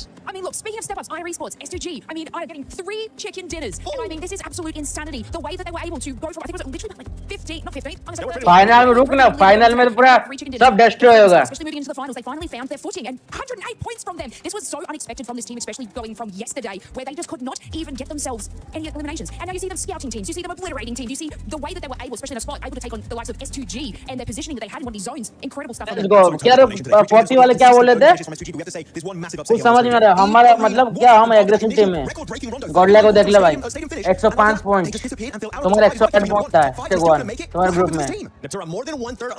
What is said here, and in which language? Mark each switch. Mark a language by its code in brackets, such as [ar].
[en] I mean, look, speaking of step-ups, IR Esports, S2G, I mean, are getting 3 chicken dinners. And I mean, this is absolute insanity. The way that they were able to go from, I think it was literally like 15, not 15. [hi] Final में रुक ना, final में तो पूरा सब destroy होगा। [en] Especially moving into the finals, they finally found their footing and 108 points from them. This was so unexpected from this team, especially going from yesterday, where they just could not even get themselves any eliminations. And now you see them scouting teams, you see them obliterating teams, you see the way that they were able, especially in a spot, able to take on the likes of S2G and their positioning that they had in one of these zones. Incredible stuff. Let's go. [hi] क्या 40 वाले क्या बोल रहे थे? कुछ समझ नहीं आ रहा। हमारा मतलब क्या, हम एग्रेसिव टीम है। गॉडला को देख ले भाई, 105 पॉइंट, तुम्हारा 108 पॉइंट था तुम्हारे ग्रुप में।